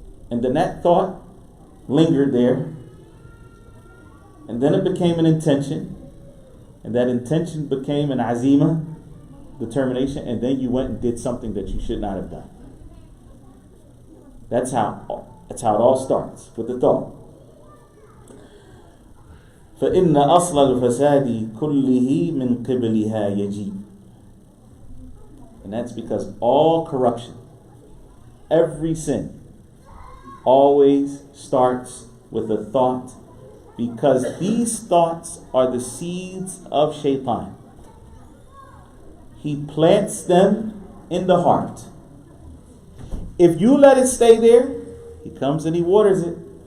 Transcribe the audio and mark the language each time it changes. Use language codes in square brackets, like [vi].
[en] And then that thought lingered there. And then it became an intention. And that intention became an azima, determination. And then you went and did something that you should not have done. That's how it all starts, with the thought. [ar] فإن أصل الفساد كله من قبلها يجيب. [en] And that's because all corruption, every sin, always starts with a thought, because these thoughts are the seeds of shaitan. He plants them in the heart. If you let it stay there, he comes and he waters it.